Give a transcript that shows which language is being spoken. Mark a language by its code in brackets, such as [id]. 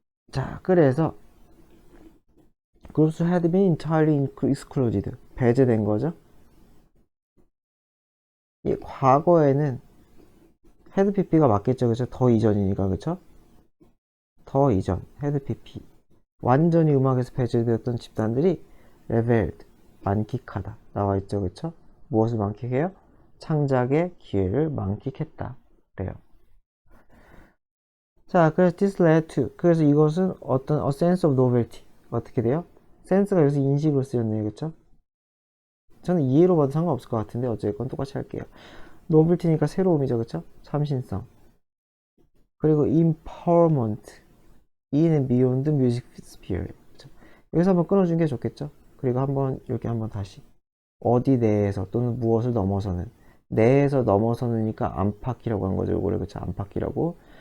[en] 자, 그래서 groups had been entirely excluded. [ko] 배제된 거죠. 이 과거에는 헤드 PP가 맞겠죠. 그쵸? 더 이전이니까. 그쵸? 더 이전. 헤드 PP. 완전히 음악에서 배제되었던 집단들이 레벨드, 만끽하다 나와 있죠. 그쵸? 무엇을 만끽해요? 창작의 기회를 만끽했다. 그래요. 자, 그래서 [en] this led to, [ko] 그래서 이것은 어떤 [en] a sense of novelty. [ko] 어떻게 돼요? 센스가 여기서 인식으로 쓰였네요. 그쵸? 저는 이해로 봐도 상관없을 것 같은데 어쨌건 똑같이 할게요. novelty니까 새로움이죠. 그쵸? 참신성. 그리고 empowerment. [en] in beyond music sphere. [ko] 그쵸? 여기서 한번 끊어준 게 좋겠죠? 그리고 한번 이렇게 한번 다시 어디 내에서 또는 무엇을 넘어서는 내에서 넘어서는니까 안팎이라고 한 거죠. 이거를 그쵸? 안팎이라고.